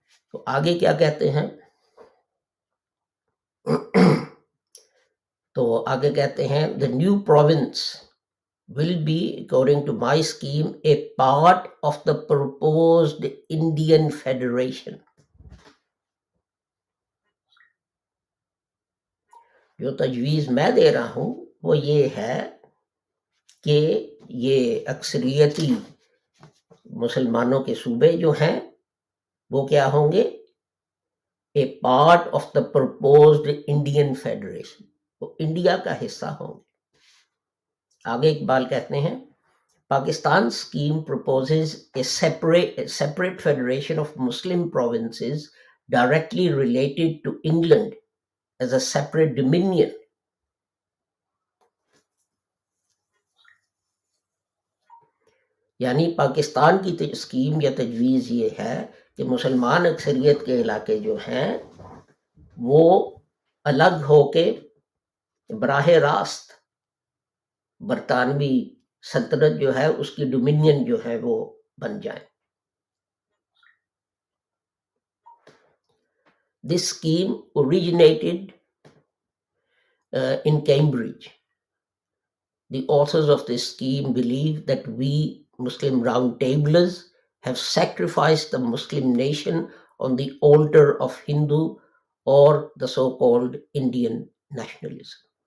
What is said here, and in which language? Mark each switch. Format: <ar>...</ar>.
<ur>تو آگے کیا کہتے ہیں؟</ur> <en>تو آگے کہتے ہیں the new province will be, according to my scheme, a part of the proposed Indian Federation.</en> <ur>جو تجویز میں دے رہا ہوں وہ یہ ہے کہ یہ اکثریتی مسلمانوں کے صوبے جو ہیں وہ کیا ہوں گے؟</ur> <en>a part of the proposed Indian Federation.</en> <ur>وہ انڈیا کا حصہ ہوں گے. آگے اقبال کہتے ہیں</ur> <en>Pakistan scheme proposes a separate federation of Muslim provinces directly related to England as a separate dominion.</en> <ur>یعنی پاکستان کی اسکیم یا تجویز یہ ہے کہ مسلمان اکثریت کے علاقے جو ہیں وہ الگ ہو کے براہ راست برطانوی سلطنت جو ہے اس کی ڈومینین جو ہے وہ بن جائیں.</ur> <en>This scheme originated in Cambridge. The authors of this scheme believe that we Muslim roundtablers have sacrificed the Muslim nation on the altar of Hindu or the so-called Indian nationalism.</en>